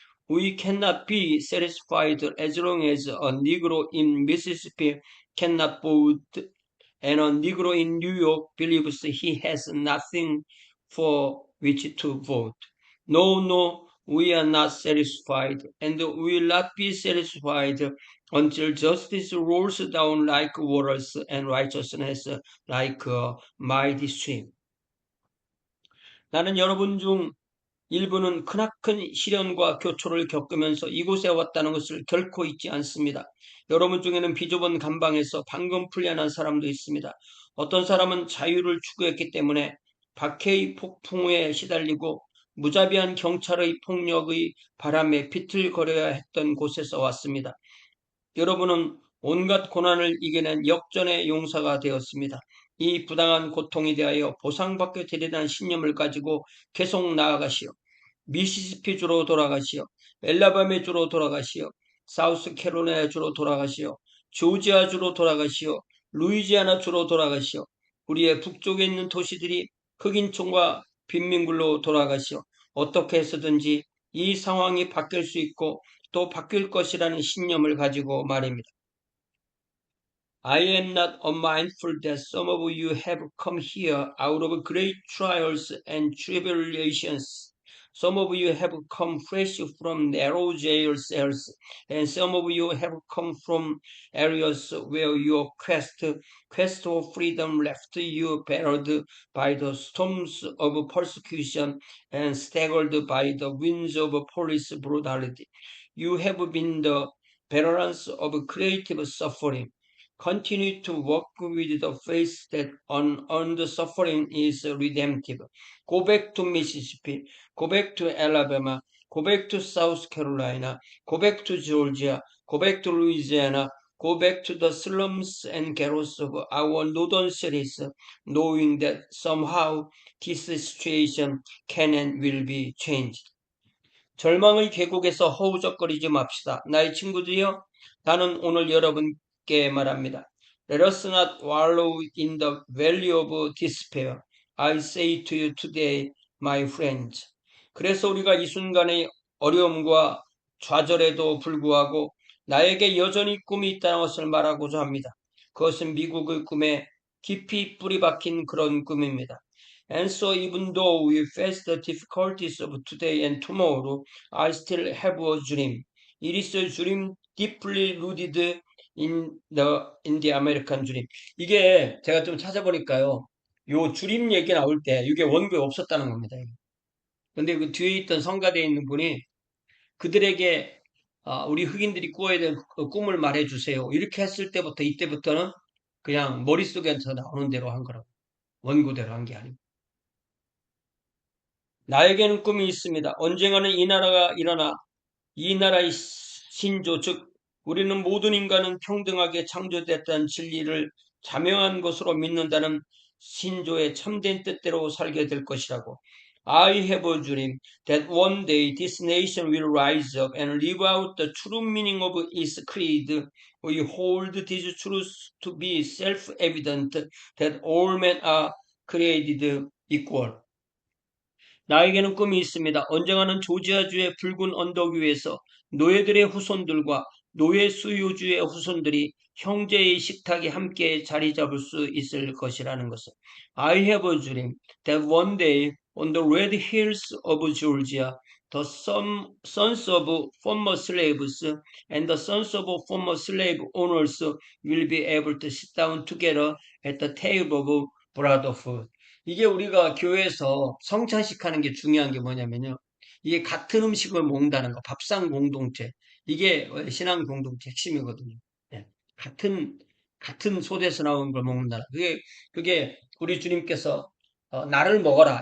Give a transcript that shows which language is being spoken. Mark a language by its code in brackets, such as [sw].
[en] We cannot be satisfied as long as a Negro in Mississippi cannot vote and a Negro in New York believes he has nothing for which to vote. No, we are not satisfied, and we will not be satisfied until justice rolls down like waters and righteousness like a mighty stream. [ko] 나는 여러분 중 일부는 크나큰 시련과 교초를 겪으면서 이곳에 왔다는 것을 결코 잊지 않습니다. 여러분 중에는 비좁은 감방에서 방금 풀려난 사람도 있습니다. 어떤 사람은 자유를 추구했기 때문에 박해의 폭풍에 시달리고 무자비한 경찰의 폭력의 바람에 비틀거려야 했던 곳에서 왔습니다. 여러분은 온갖 고난을 이겨낸 역전의 용사가 되었습니다. 이 부당한 고통에 대하여 보상받게 되리라는 신념을 가지고 계속 나아가시오. 미시시피주로 돌아가시오. 엘라바메주로 돌아가시오. 사우스캐롤라이나주로 돌아가시오. 조지아주로 돌아가시오. 루이지아나주로 돌아가시오. 우리의 북쪽에 있는 도시들이 흑인촌과 빈민굴로 돌아가시오. 어떻게 해서든지 이 상황이 바뀔 수 있고 또 바뀔 것이라는 신념을 가지고 말입니다. [en] I am not unmindful that some of you have come here out of great trials and tribulations. Some of you have come fresh from narrow jail cells, and some of you have come from areas where your quest for freedom left you battered by the storms of persecution and staggered by the winds of police brutality. You have been the veterans of creative suffering. Continue to work with the faith that unearned suffering is redemptive. Go back to Mississippi. Go back to Alabama. Go back to South Carolina. Go back to Georgia. Go back to Louisiana. Go back to the slums and ghettos of our northern cities, knowing that somehow this situation can and will be changed. [ko] 절망의 계곡에서 허우적거리지 맙시다. 나의 친구들이여, 나는 오늘 여러분께 말합니다. [en] Let us not wallow in the valley of despair. I say to you today, my friends. [ko] 그래서 우리가 이 순간의 어려움과 좌절에도 불구하고 나에게 여전히 꿈이 있다는 것을 말하고자 합니다. 그것은 미국의 꿈에 깊이 뿌리 박힌 그런 꿈입니다. [en] And so even though we face the difficulties of today and tomorrow, I still have a dream. It is a dream deeply rooted in the American dream. [ko] 이게 제가 좀 찾아보니까요. 요 주림 얘기 나올 때 이게 원고에 없었다는 겁니다. 근데 그 뒤에 있던 성가대에 있는 분이 그들에게 우리 흑인들이 꾸어야 될 그 꿈을 말해주세요. 이렇게 했을 때부터 이때부터는 그냥 머릿속에서 나오는 대로 한 거라고. 원고대로 한 게 아니고. 나에게는 꿈이 있습니다. 언젠가는 이 나라가 일어나 이 나라의 신조, 즉 우리는 모든 인간은 평등하게 창조됐다는 진리를 자명한 것으로 믿는다는 신조의 참된 뜻대로 살게 될 것이라고. [en] I have a dream that one day this nation will rise up and live out the true meaning of its creed. We hold these truths to be self-evident that all men are created equal. [ko] 나에게는 꿈이 있습니다. 언젠가는 조지아주의 붉은 언덕 위에서 노예들의 후손들과 노예 수요주의 후손들이 형제의 식탁에 함께 자리 잡을 수 있을 것이라는 것을. [en] I have a dream that one day on the red hills of Georgia, the sons of former slaves and the sons of former slave owners will be able to sit down together at the table of brotherhood. [ko] 이게 우리가 교회에서 성찬식 하는 게 중요한 게 뭐냐면요. 이게 같은 음식을 먹는다는 거, 밥상 공동체. 이게 신앙 공동체 핵심이거든요. 예. 같은 솥에서 나온 걸 먹는다. 그게 우리 주님께서 나를 먹어라.